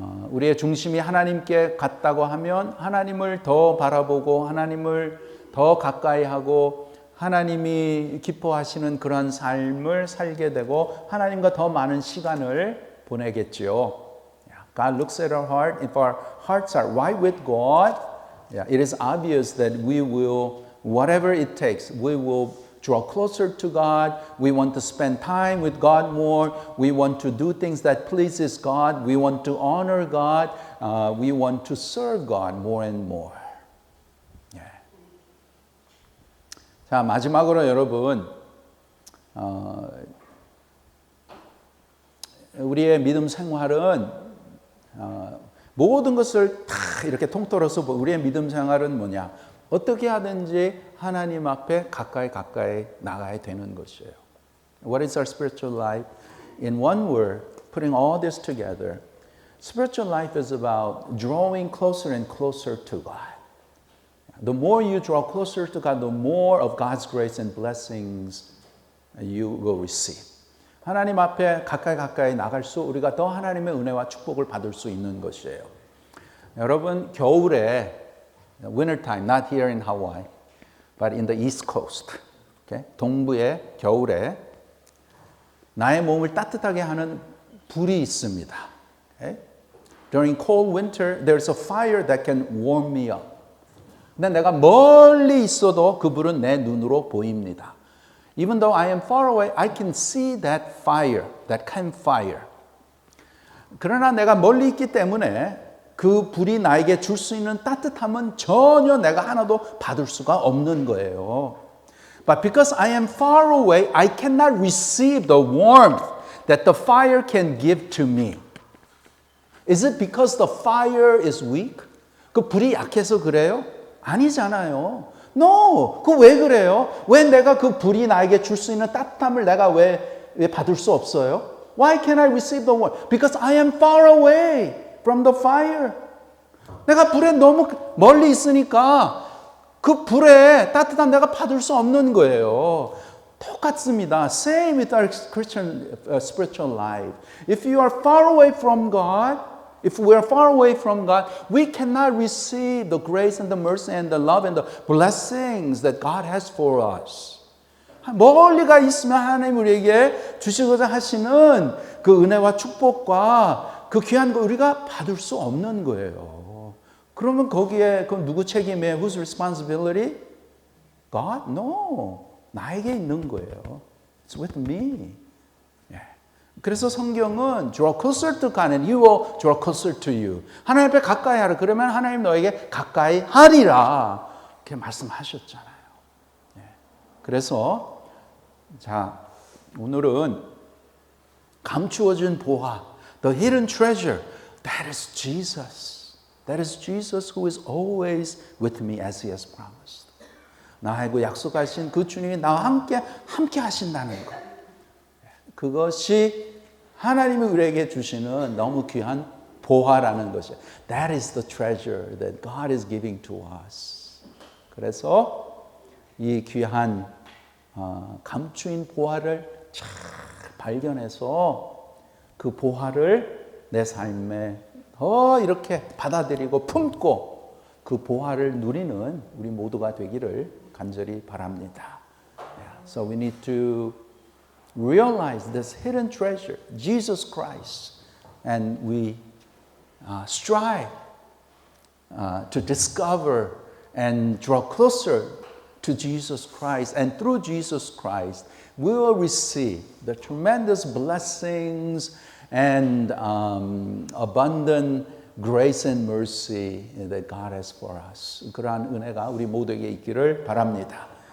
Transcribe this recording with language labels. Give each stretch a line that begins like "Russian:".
Korean: 우리의 중심이 하나님께 같다고 하면 하나님을 더 바라보고 하나님을 더 가까이 하고 하나님이 기뻐하시는 그런 삶을 살게 되고 하나님과 더 많은 시간을 보내겠지요.
English: God looks at our heart. If our hearts are right with God, it is obvious that we will, whatever it takes, we will draw closer to God. We want to spend time with God more. We want to do things that pleases God. We want to honor God. We want to serve God more and more.
Korean: 자, 마지막으로 여러분, 우리의 믿음 생활은 모든 것을 다 이렇게 통틀어서 우리의 믿음 생활은 뭐냐? 어떻게 하든지 하나님 앞에 가까이 나가야 되는 것이에요.
English: What is our spiritual life? In one word, putting all this together, spiritual life is about drawing closer and closer to God. The more you draw closer to God, the more of God's grace and blessings you will receive.
Korean: 하나님 앞에 가까이 나갈수록 우리가 더 하나님의 은혜와 축복을 받을 수 있는 것이에요. 여러분, 겨울에
English: winter time, not here in Hawaii, but in the East Coast, okay?
Korean: 동부의 겨울에 나의 몸을 따뜻하게 하는 불이 있습니다.
English: Okay? During cold winter, there's a fire that can warm me up.
Korean: 근데 내가 멀리 있어도 그 불은 내 눈으로 보입니다.
English: Even though I am far away, I can see that fire, that campfire.
Korean: 그러나 내가 멀리 있기 때문에 그 불이 나에게 줄 수 있는 따뜻함은 전혀 내가 하나도 받을 수가 없는 거예요.
English: But because I am far away, I cannot receive the warmth that the fire can give to me. Is it because the fire is weak?
Korean: 그 불이 약해서 그래요? 아니잖아요. No! 그 왜 그래요? 왜 내가 그 불이 나에게 줄 수 있는 따뜻함을 내가 왜 받을 수 없어요?
English: Why can't I receive the warmth? Because I am far away from the fire.
Korean: 내가 불에 너무 멀리 있으니까 그 불의 따뜻함 내가 받을 수 없는 거예요. 똑같습니다.
English: Same with our Christian spiritual life. If you are far away from God, if we are far away from God, we cannot receive the grace and the mercy and the love and the blessings that God has for us.
Korean: 멀리가 있으면 하나님 우리에게 주시고자 하시는 그 은혜와 축복과 그 귀한 거 우리가 받을 수 없는 거예요. 그러면 거기에 그 누구 책임이에요?
English: Whose responsibility? God? No.
Korean: 나에게 있는 거예요.
English: It's with me.
Korean: 그래서 성경은
English: draw closer to God and He will draw closer to you.
Korean: 하나님 앞에 가까이 하라. 그러면 하나님 너에게 가까이 하리라. 이렇게 말씀하셨잖아요. 그래서 자 오늘은 감추어진 보화,
English: the hidden treasure, that is Jesus. That is Jesus who is always with me as He has promised.
Korean: 나하고 약속하신 그 주님이 나와 함께 하신다는 것. 그것이 하나님이 우리에게 주시는 너무 귀한 보화라는 것이에요.
English: That is the treasure that God is giving to us.
Korean: 그래서 이 귀한 감추인 보화를 잘 발견해서 그 보화를 내 삶에 더 이렇게 받아들이고 품고 그 보화를 누리는 우리 모두가 되기를 간절히 바랍니다.
English: So we need to realize this hidden treasure, Jesus Christ, and we strive to discover and draw closer to Jesus Christ. And through Jesus Christ, we will receive the tremendous blessings and abundant grace and mercy that God has for us.
Korean: 그러한 은혜가 우리 모두에게 있기를 바랍니다.